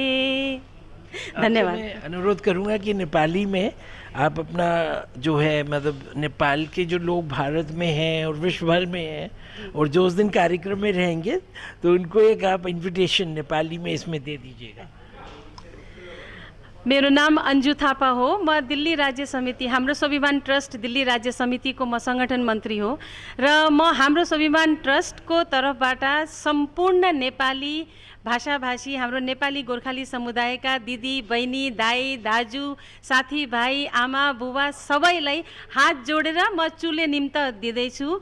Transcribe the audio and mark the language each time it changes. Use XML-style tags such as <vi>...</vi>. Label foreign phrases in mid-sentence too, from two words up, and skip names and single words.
<hi>धन्यवाद। मैं अनुरोध करूंगा कि नेपाली में आप अपना जो है मतलब नेपाल के जो लोग भारत में हैं और विश्व भर में हैं और जो उस दिन कार्यक्रम में रहेंगे तो उनको एक आप इन्विटेशन नेपाली में इसमें दे दीजिएगा।</hi> <ne>मेरो नाम अन्जु थापा हो। म दिल्ली राज्य समिति, हाम्रो स्वाभिमान ट्रस्ट दिल्ली राज्य समितिको म सङ्गठन मन्त्री हो र म हाम्रो स्वाभिमान ट्रस्टको तर्फबाट सम्पूर्ण नेपाली भाषाभाषी हाम्रो नेपाली गोर्खाली समुदायका दिदी बहिनी दाई दाजु साथीभाइ आमा बुबा सबैलाई हात जोडेर म चुले निम्त दिँदैछु।</ne>